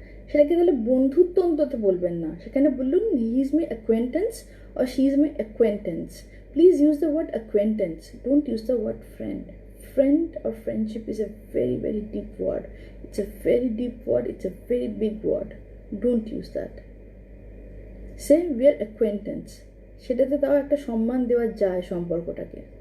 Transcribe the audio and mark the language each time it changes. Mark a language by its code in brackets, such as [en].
[bn] সেটাকে তাহলে বন্ধুত্ব অন্তত বলবেন না, সেখানে বলুন [en] He is my acquaintance or she is my acquaintance. Please use the word acquaintance. Don't use the word friend. Friend or friendship is a very, very deep word. It's a very deep word. It's a very big word. Don't use that. Say we are acquaintance. [bn] সেটাতে তাও একটা সম্মান দেওয়া যায় সম্পর্কটাকে।